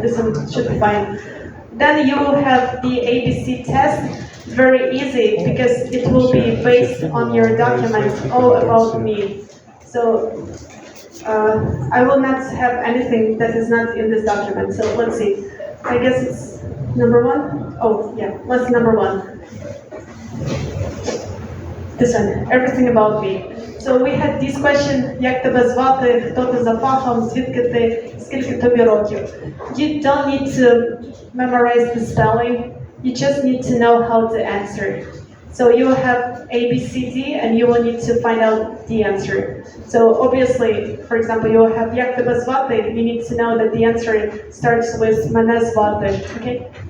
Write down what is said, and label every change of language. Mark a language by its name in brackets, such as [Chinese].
[English] This one should be fine. Then you will have the ABC test, very easy, because it will be based on your document, all about me. So I will not have anything that is not in this document, so let's see. I guess it's number 1? Oh, yeah, let's number 1. This one, everything about me. So we had this question, [Ukrainian] як тебе звати, хто ти за фахом, звідки ти, скільки тобі років. [English] You don't need to memorize the spelling, you just need to know how to answer. So you will have A, B, C, D, and you will need to find out the answer. So obviously, for example, you will have [Ukrainian] як тебе звати, [English] you need to know that the answer starts with [Ukrainian] мене звати, [English] okay?